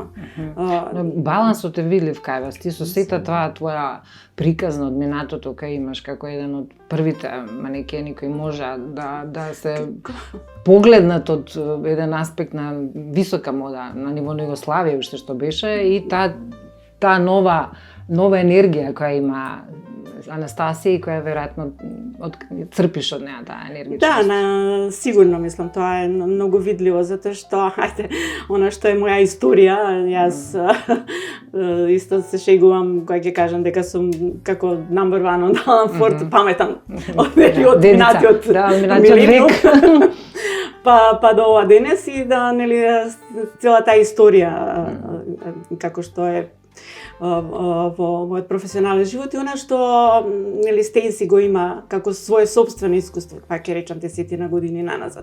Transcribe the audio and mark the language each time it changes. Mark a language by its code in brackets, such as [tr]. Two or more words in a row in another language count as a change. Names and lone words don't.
[mk] Балансот е видлив кај вас. Ти со сета тоа твоја приказна од минатото кај имаш како еден од првите манекени кои може да се погледнат од еден аспект на висока мода на ниво Југославија уште што беше и таа нова енергија која има Анастасија и која веројатно црпиш од неа таа енергичност. Да, сигурно мислам тоа е многу видливо затоа што она што е моја историја, јас исто се шегувам кога ќе кажам дека сум како [en] number one on Alan Ford [mk] паметан од минатиот век. Па до ова денес и да нели цела таа историја како што е во мојот професионален живот и она што нели Стейси го има како свое собствено искуство, па ќе речам 10 години наназад.